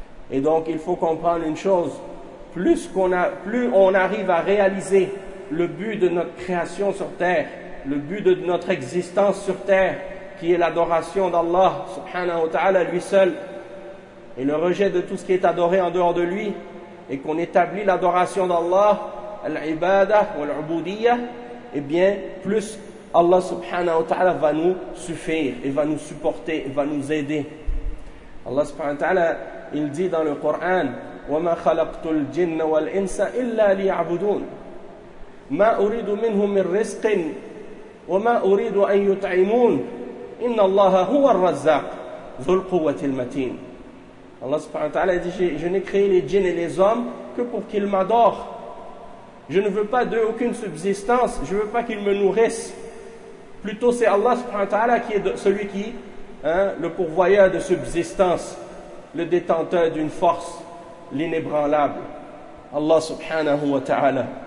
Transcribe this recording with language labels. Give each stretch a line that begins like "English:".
French: Et donc il faut comprendre une chose, plus on arrive à réaliser le but de notre création sur terre, le but de notre existence sur terre, qui est l'adoration d'Allah subhanahu wa ta'ala lui seul, et le rejet de tout ce qui est adoré en dehors de lui, et qu'on établit l'adoration d'Allah, al-ibadah ou al-ubudiyah, eh bien, plus Allah subhanahu wa ta'ala va nous suffire, et va nous supporter, et va nous aider. Allah subhanahu wa ta'ala, il dit dans le Coran,
Arabic: وَمَا خَلَقْتُ الْجِنَّ وَالْإِنسَ إِلَّا لِيَعْبُدُونَ مَا أُرِيدُ مِنْهُمْ مِنْ رِزْقٍ وَمَا أُرِيدُ أَنْ يُطْعِمُونَ إِنَّ اللَّهَ هُوَ الرَّزَّاقُ ذُو الْقُوَّةِ الْمَتِينَ.
French: Allah subhanahu wa ta'ala dit, je n'ai créé les djinns et les hommes que pour qu'ils m'adorent. Je ne veux pas d'eux aucune subsistance, je ne veux pas qu'ils me nourrissent. Plutôt c'est Allah subhanahu wa ta'ala qui est celui qui le pourvoyeur de subsistance, le détenteur d'une force l'inébranlable, Allah subhanahu wa ta'ala.